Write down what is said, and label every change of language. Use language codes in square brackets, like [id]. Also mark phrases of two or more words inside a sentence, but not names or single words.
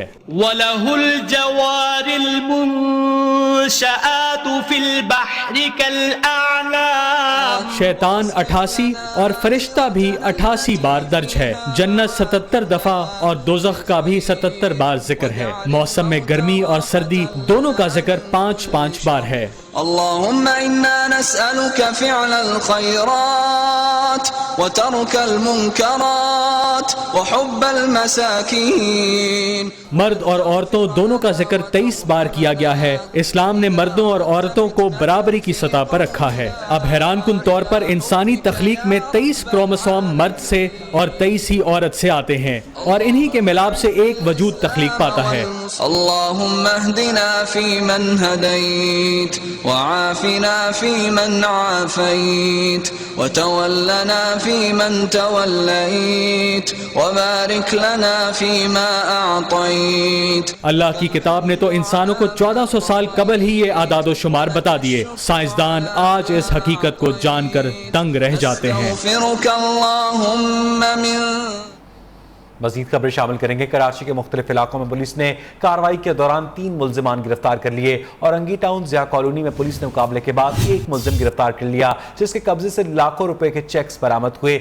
[ar] وله الجوار المنشآت في البحر كـ الأعلام. [ur] شیطان 88 اور فرشتہ بھی 88 بار درج ہے. جنت 77 دفعہ اور دوزخ کا بھی 77 بار ذکر ہے. موسم میں گرمی اور سردی دونوں کا ذکر 5-5 بار ہے. [ar] اللهم إنا نسألك فعل الخيرات و ترك المنكرات و حب المساكين. [ur] مرد اور عورتوں دونوں کا ذکر 23 بار کیا گیا ہے. اسلام نے مردوں اور عورتوں کو برابری کی سطح پر رکھا ہے. اب حیرانکن طور پر انسانی تخلیق میں 23 کروموسوم مرد سے اور 23 ہی عورت سے آتے ہیں اور انہی کے ملاپ سے ایک وجود تخلیق پاتا ہے. [ar] اللهم اهدنا فيمن هديت و عافنا فيمن عافيت و تولنا فيمن توليت و بارك لنا فيما أعطيت. [ur] اللہ کی کتاب نے تو انسانوں کو 1400 سال قبل ہی یہ اعداد شمار بتا دیے. سائنسدان آج اس حقیقت کو جان کر دنگ رہ جاتے ہیں. مزید خبریں شامل کریں گے. کراچی کے مختلف علاقوں میں پولیس نے کارروائی کے دوران 3 ملزمان گرفتار کر لیے اور انگی ٹاؤن ضیا کالونی میں پولیس نے مقابلے کے بعد ایک ملزم گرفتار کر لیا، جس کے قبضے سے لاکھوں روپے کے چیکس برآمد ہوئے.